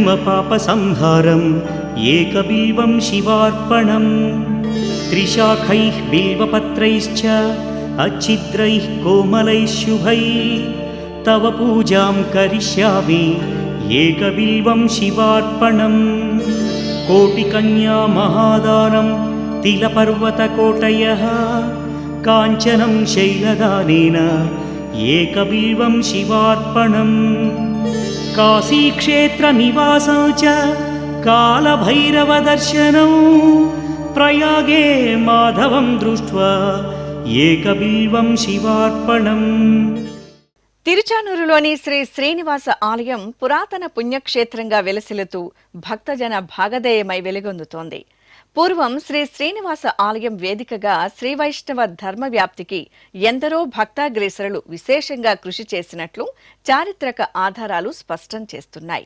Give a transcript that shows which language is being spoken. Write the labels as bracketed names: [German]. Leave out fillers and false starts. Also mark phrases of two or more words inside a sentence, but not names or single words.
[Sanskrit] పాప సంహారం ఏకబిల్వం శివార్పణం త్రిశాఖైః బిల్వపత్రైశ్చ అచ్ఛిద్రైః కోమలైః శుభైః తవ పూజాం కరిష్యామి ఏకబిల్వం శివార్పణం కోటికన్యా మహాదానం తిలపర్వతకోటయః కాంచనం శైలదానేన ఏకబిల్వం శివార్పణం కాశీక్షేత్ర నివాసం చ कालभैरवदर्शनं प्रयागे माधवं दृष्ट्वा एकबिल्वं शिवार्पणम्। [Telugu] తిరుచానూరులోని శ్రీ శ్రీనివాస ఆలయం పురాతన పుణ్యక్షేత్రంగా వెలసిల్లుతూ భక్తజన భాగధేయమై వెలుగొందుతోంది. పూర్వం శ్రీ శ్రీనివాస ఆలయం వేదికగా శ్రీ వైష్ణవ ధర్మ వ్యాప్తికి ఎందరో భక్తాగ్రేసరులు విశేషంగా కృషి చేసినట్లు చారిత్రక ఆధారాలు స్పష్టం చేస్తున్నాయి.